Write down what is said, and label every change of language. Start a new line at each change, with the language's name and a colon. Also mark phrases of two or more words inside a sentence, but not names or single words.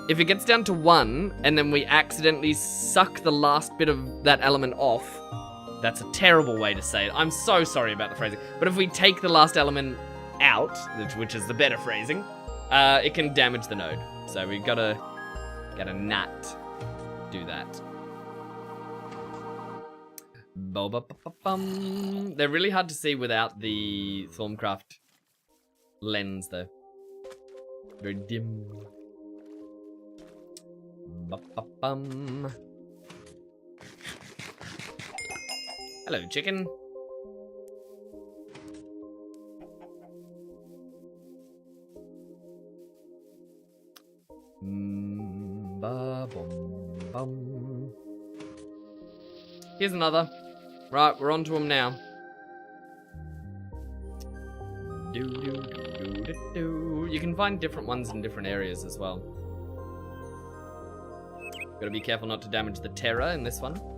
English: If it gets down to 1 and then we accidentally suck the last bit of that element off, that's a terrible way to say it. I'm so sorry about the phrasing. But if we take the last element out, which is the better phrasing, it can damage the node. So we gotta not do that. Bo-ba-ba-ba-bum. They're really hard to see without the Thorncraft lens, though. Very dim. Ba-ba-bum. Hello, chicken. Ba-bum-bum. Here's another. Right, we're on to them now. You can find different ones in different areas as well. Gotta be careful not to damage the Terra in this one.